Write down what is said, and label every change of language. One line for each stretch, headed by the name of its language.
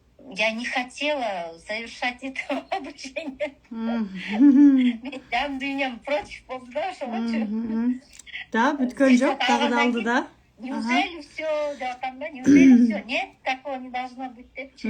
Russian: Я не хотела завершать это обучение.
Kyrgyz: Жан дүйнөм против болду да ошогочу. Да, бүткөн жок, дагы да алды да.
Russian: Неужели все,
Kyrgyz: деп атам да,
Russian: неужели все? Нет, такого не должно быть депчи.